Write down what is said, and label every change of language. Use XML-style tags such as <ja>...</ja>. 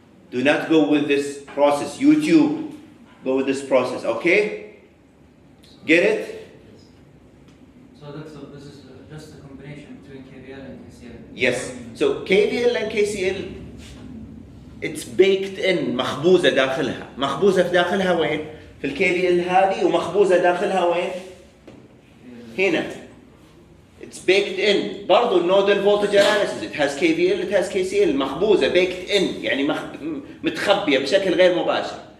<en>Do not go with this process. YouTube, go with this process, okay? Get it? So this is just a combination between KVL and KCL. Yes. So KVL and KCL, it's baked in،</en> <ar>مخبوزة داخلها. مخبوزة في داخلها وين؟ في الKVL هذه، ومخبوزة داخلها وين؟ هنا.</ar> <en>It's baked in. برضو nodal voltage analysis. It has KVL, it has KCL.</en> <ar>مخبوزة</ar> <en>baked in.</en> <ar>يعني متخبية بشكل غير مباشر.</ar>